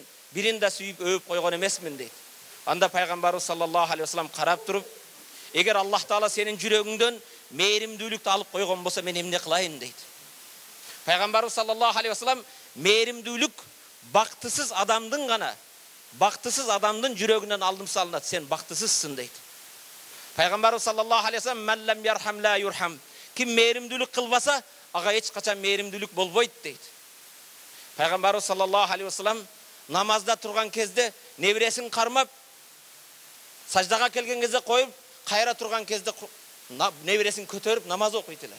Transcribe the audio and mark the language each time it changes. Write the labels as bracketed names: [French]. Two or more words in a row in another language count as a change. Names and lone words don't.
[Kyrgyz] Бирин да сүйүп өөп койгон эмесмин дейт. Анда пайгамбарыбыз [Arabic] صلى الله عليه وسلم [Kyrgyz] карап туруп, эгер Аллах Таала сенин жүрөгүңдөн мээримдүүлүктү алып койгон болсо мен эмне кылайын дейт. Пайгамбарыбыз [Arabic] صلى الله عليه وسلم [Kyrgyz] мээримдүүлүк бактысыз адамдын гана, бактысыз адамдын жүрөгүнөн алдым салынат. Сен бактысызсың дейт. Пайгамбарыбыз [Arabic] صلى الله عليه وسلم "من لم يرحم لا يرحم." [Kyrgyz] Ким мээримдүүлүк кылбаса, ага эч качан мээримдүүлүк болбойт дейт. Пайгамбарыбыз [Arabic] صلى الله عليه وسلم [Kyrgyz] намазда турган кезде небересин кармап, саждага келген кезде коюп, кайра турган кезде небересин көтөрүп намаз окуйт эле.